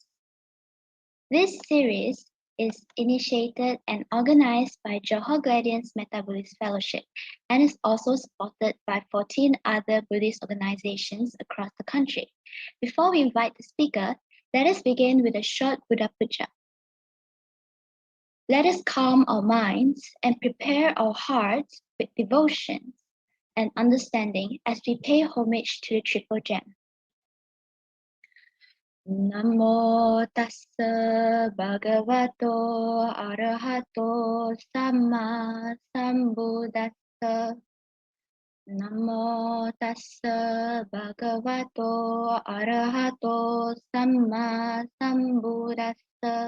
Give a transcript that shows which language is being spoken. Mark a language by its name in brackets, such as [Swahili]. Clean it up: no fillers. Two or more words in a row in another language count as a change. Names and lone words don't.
[English] This series is initiated and organized by Johor Gladians Meta-Buddhist Fellowship and is also supported by 14 other Buddhist organizations across the country. Before we invite the speaker, let us begin with a short Buddha Puja. Let us calm our minds and prepare our hearts with devotion and understanding as we pay homage to the Triple Gem. [Pali] Namo tassa bhagavato arahato samma sambuddhassa. Namo tassa bhagavato arahato samma sambuddhassa.